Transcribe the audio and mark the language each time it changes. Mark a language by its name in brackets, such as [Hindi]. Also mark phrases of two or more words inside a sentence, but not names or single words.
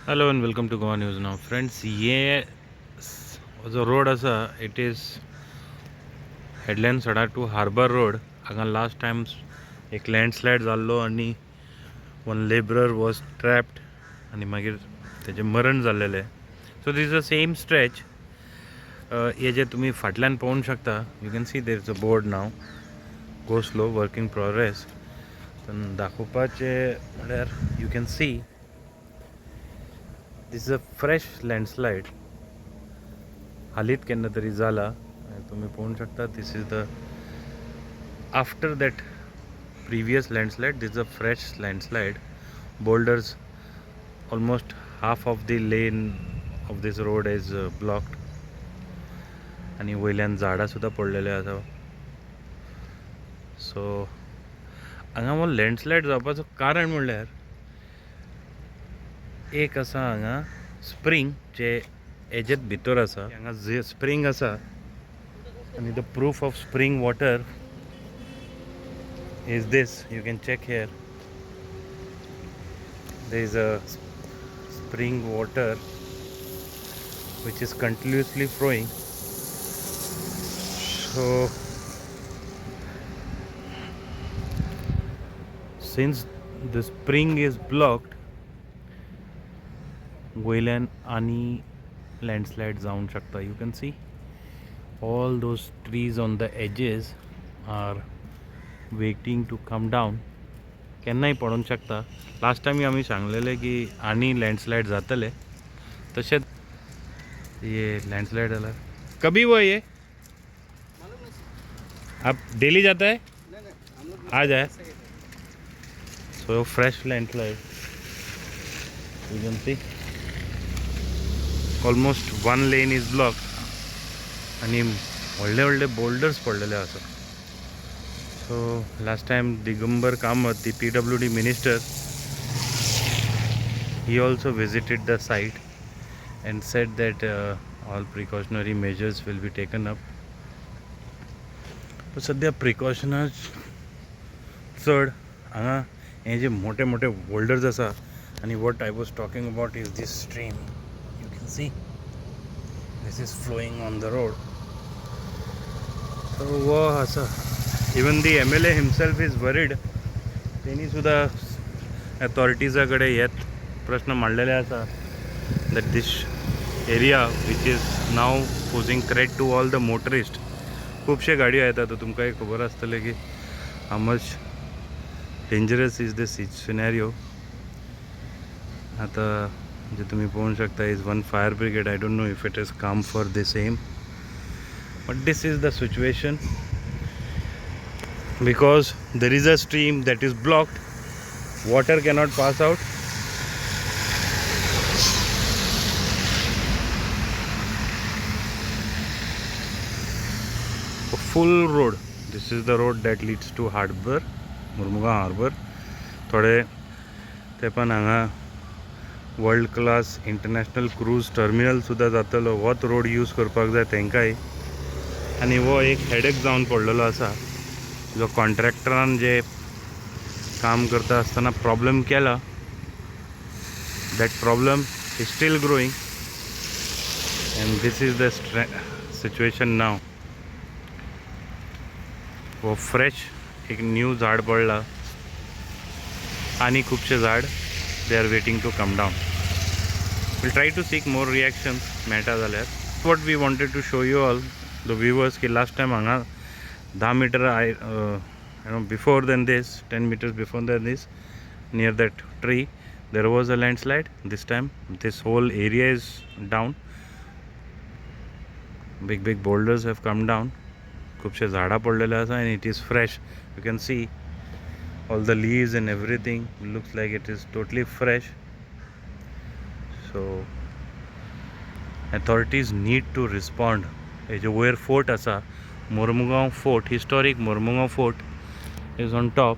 [English] Hello and welcome to Goa News Now. Friends, [Konkani] ये जो रोड असा [English] it is headland Sada to Harbour road. [Konkani] हांगा [English] last time [Konkani] एक लँडस्लायड जाल्लो आनी [English] one labourer was trapped [Konkani] आनी मागीर तेजें मरण जाल्लेलें. [English] so this a same stretch. [Konkani] हे जे तुमी फाटल्यान पळोवंक शकता, [English] you can see there is a board now go slow working progress. [Konkani] दाखोवपाचें म्हळ्यार [English] you can see this is a fresh landslide. [Konkani] हालींच केन्ना तरी जाला. तुम्ही पळोवंक शकता [English] this is the after that previous landslide. this is a fresh landslide. boulders almost half of the lane of this road is blocked [Konkani] आनी वयल्यान झाडां सुद्दां पडलेले आसा. सो हांगा हो लँडस्लायड जावपाचो कारण म्हणल्यार एक आसा हांगा स्प्रींग जे हेजेत भितर आसा. हांगा जे स्प्रींग आसा आनी [English] the proof of spring water is this. you can check here. there is a spring water which is continuously flowing. So since the spring is blocked, [Konkani] वयल्यान आनी लँडस्लायड जावंक शकता. [English] you can see all those trees on the edges are waiting to come down. [Konkani] केन्नाय पडूंक शकता. [English] last time [Konkani] आमी सांगलेले की आनी लँडस्लायड जातले, तशेंच ये लँडस्लायड जाला. [Hindi] कभी हुआ ये? आप डेली जाता है? आज है. [English] so fresh landslide. you can see almost one lane is blocked [Konkani] आनी व्हडले व्हडले बोल्डर्स पडलेले आसा. [English] so last time Digambar Kamat, the PWD minister, he also visited the site and said that all precautionary measures will be taken up. [Konkani] तो सध्या प्रिकॉशनर्स चड हांगा हे जे मोठे मोठे बोल्डर्स आसा. [English] आनी what I was talking about is this stream. you can see this is flowing on the road. सो [Konkani] वो आसा. [English] even the MLA himself is worried. [Konkani] तेणी सुद्धा अथॉरिटीजा कडेन हेच प्रश्न मांडलेले आसा [English] that this area which is now posing threat to all the motorist. [Konkani] खुबशे गाडयो येतात. तुमकांय खबर आसतलें की [English] how much dangerous is the scenario. [Konkani] आतां जे तुमी पळोवंक शकता [English] is one fire brigade. I don't know if it is come for the same, but this is the situation. Because there is a stream that is blocked, water cannot pass out. A full road. This is the road that leads to Harbor, Mormugaon Harbor. [Konkani] थोडे ते पण हांगा [English] world class international cruise terminal [Konkani] सुद्दां जातलो. होच रोड यूज करपाक जाय तेंकाय. आनी हो एक हेडेक जावन पडलेलो आसा जो कॉन्ट्रॅक्टरान जे काम करता आसतना प्रॉब्लेम केला. [English] that problem is still growing and this is the situation now. [Konkani] वो फ्रेश एक न्यू झाड पडला आनी खुबशे झाड [English] they are waiting to come down. will try to seek more reactions [Konkani] मेळटा जाल्यार. [English] what we wanted to show you all the viewers key last time हांगा 10 meter before than this, 10 meters before than this, near that tree there was a landslide. This time this whole area is down. Big boulders have come down. [Konkani] खूबशे झाडां पडलेले आसा [English] and it is fresh. You can see all the leaves and everything looks like it is totally fresh. So authorities need to respond. [Konkani] हे जो वयर [English] फोर्ट आसा Mormugao fort, historic Mormugao fort is on top.